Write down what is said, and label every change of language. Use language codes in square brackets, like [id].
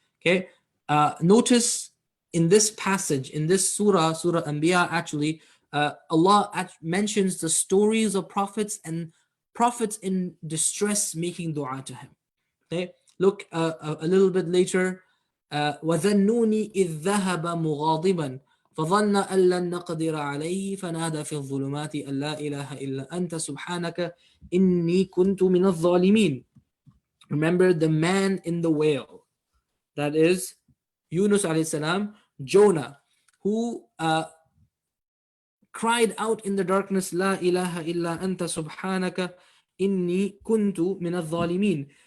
[en] Okay, notice in this passage, in this surah Anbiya, actually, Allah mentions the stories of prophets and prophets in distress making dua to him. Okay, look a little bit later. [ar] وَذَنُّونِ إِذْ ذَهَبَ مُغَاضِبًا فظن أن لن نقدر عليه فنادى في الظلمات أن لا إله إلا أنت سبحانك إني كنت من الظالمين. [en] Remember the man in the whale, that is Yunus alayhi salam, Jonah, who cried out in the darkness, [ar] لا إله إلا أنت سبحانك إني كنت من الظالمين.